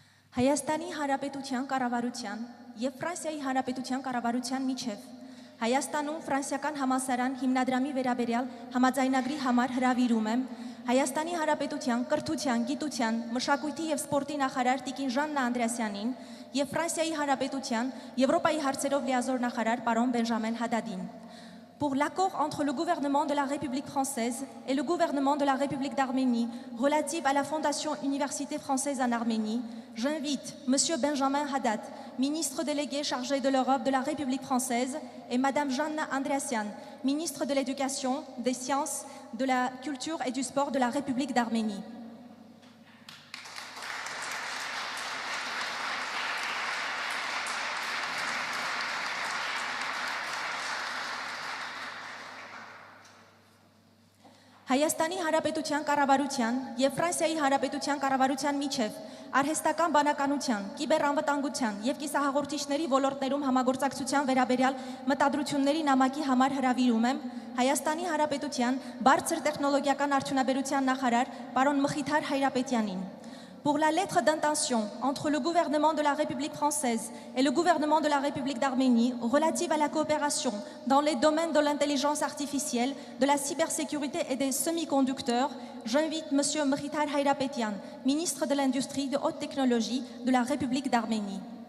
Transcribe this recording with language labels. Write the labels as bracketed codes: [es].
[hy] Հայաստանի Հանրապետության կառավարության եւ Ֆրանսիայի Հանրապետության կառավարության միջև Հայաստանում ֆրանսիական համալսարան հիմնադրամի վերաբերյալ համաձայնագրի համար հրավիրում եմ Հայաստանի Հանրապետության կրթության, գիտության, մշակույթի եւ սպորտի նախարար Տիկին Ժաննա Անդրեասյանին եւ Ֆրանսիայի Հանրապետության Եվրոպայի հարցերով լիազոր նախարար պարոն Բենժամեն Հադադին. [fr] Pour l'accord entre le gouvernement de la République française et le gouvernement de la République d'Arménie relatif à la Fondation Université française en Arménie, j'invite M. Benjamin Haddad, ministre délégué chargé de l'Europe de la République française, et Mme Janna Andreasyan, ministre de l'Éducation, des Sciences, de la Culture et du Sport de la République d'Arménie. [hy] Հայաստանի Հանրապետության կառավարության եւ Ֆրանսիայի Հանրապետության կառավարության միջև արհեստական բանականության, կիբերանվտանգության եւ կիսահաղորդիչների ոլորտներում համագործակցության վերաբերյալ մտադրությունների նամակի համար հրավիրում եմ Հայաստանի Հանրապետության բարձր տեխնոլոգիական արդյունաբերության նախարար պարոն Մխիթար Հայրապետյանին. [fr] Pour la lettre d'intention entre le gouvernement de la République française et le gouvernement de la République d'Arménie relative à la coopération dans les domaines de l'intelligence artificielle, de la cybersécurité et des semi-conducteurs, j'invite M. Mkhitar Hayrapetyan, ministre de l'Industrie de haute technologie de la République d'Arménie.